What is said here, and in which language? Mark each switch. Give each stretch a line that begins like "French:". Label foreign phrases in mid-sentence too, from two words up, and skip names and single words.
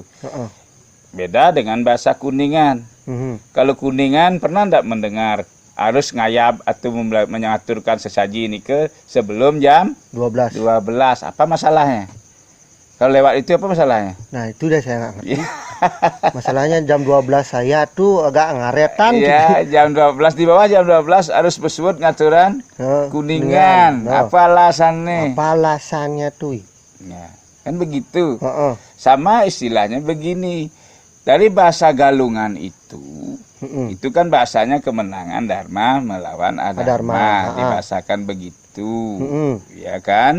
Indonesian: Beda dengan bahasa Kuningan. Kalau Kuningan pernah tidak mendengar harus ngayab atau mengaturkan sesaji ini ke sebelum jam 12. Apa masalahnya? Kalau lewat itu apa masalahnya? Nah itu udah saya nggak ngerti. Masalahnya jam 12 saya tuh agak ngaretan. Iya, jam 12 di bawah jam 12 harus bersebut ngaturan Kuningan. Apa alasannya? Apa alasannya tuh? Ya, kan begitu. Sama istilahnya begini. Dari bahasa Galungan itu kan bahasanya kemenangan Dharma melawan Adharma. Dibahasakan begitu. Ya kan?